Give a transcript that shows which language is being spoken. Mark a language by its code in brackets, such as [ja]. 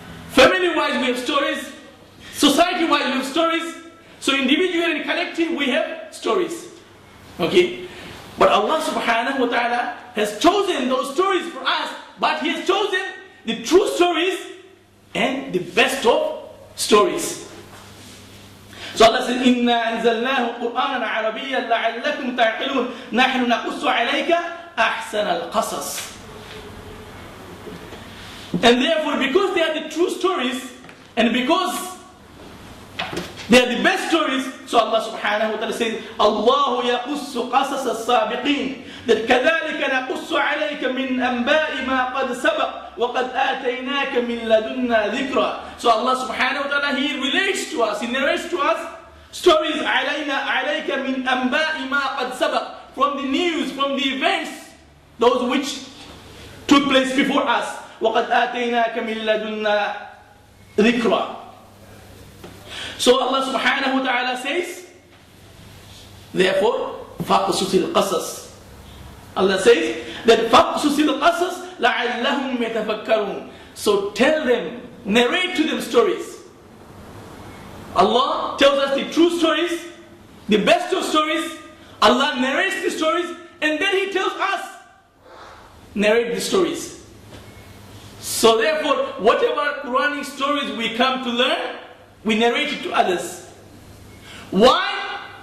[en] Family-wise we have stories. Society-wise we have stories. So individually and collective we have stories. Okay? But Allah subhanahu wa ta'ala has chosen those stories for us, but He has chosen the true stories and the best of stories. So Allah says, [ar] إِنَّا أَنزَلْنَاهُ قُرْآنًا عَرَبِيًّا لَعَلَّكُمْ تَعْقِلُونَ نَحْنُ نَقُصُّ عَلَيْكَ أَحْسَنَ الْقَصَصِ. [en] And therefore, because they are the true stories, and because they are the best stories, so Allah subhanahu wa ta'ala says, Allah [ar] يَقُصُّ قَصَصَ السَّابِقِينَ. [en] That [ar] كَذَلِكَ نَقُصُّ عَلَيْكَ مِنْ أَنْبَاءِ مَا قَدْ سَبَقَ وَقَدْ آتَيْنَاكَ مِنْ لَدُنَّا ذِكْرًا. [en] So Allah subhanahu wa ta'ala, He relates to us, He narrates to us stories [ar] عَلَيْكَ مِنْ أَنْبَاءِ مَا قَدْ سَبَقَ, [en] from the news, from the events, those which took place before us. [ar] وَقَدْ آتَيْنَاكَ مِنْ لَدُنَّا ذِكْرًا. [en] So Allah subhanahu wa ta'ala says, therefore, [ar] فَقْصُصِ الْقَصَصِ. [en] Allah says that [ar] فَقْصُصِ الْقَصَصِ لَعَلَّهُمْ يَتَفَكَّرُونَ. [en] So tell them, narrate to them stories. Allah tells us the true stories, the best of stories. Allah narrates the stories, and then He tells us, narrate the stories. So therefore, whatever Quranic stories we come to learn, we narrate it to others. Why?